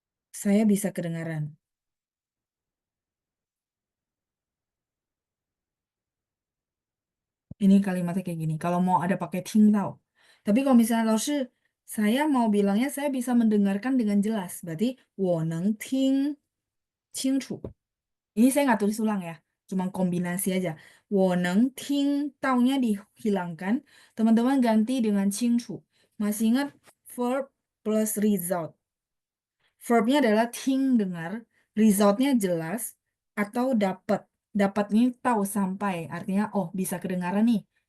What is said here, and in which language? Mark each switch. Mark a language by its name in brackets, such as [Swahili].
[Indonesian] Saya bisa kedengaran. Ini kalimatnya kayak gini. Kalau mau ada pakai 听到. Tapi kalau misalnya saya mau bilangnya saya bisa mendengarkan dengan jelas. [Chinese] Berarti 我能听清楚. [Indonesian] Ini saya nggak tulis ulang ya. Cuma kombinasi aja. [Chinese] 我能听到 [Indonesian] nya dihilangkan. Teman-teman ganti dengan 清楚. Masih ingat verb plus result. Verbnya adalah ting dengar, resultnya jelas atau dapat. Dapatnya tahu sampai, artinya oh bisa kedengaran nih.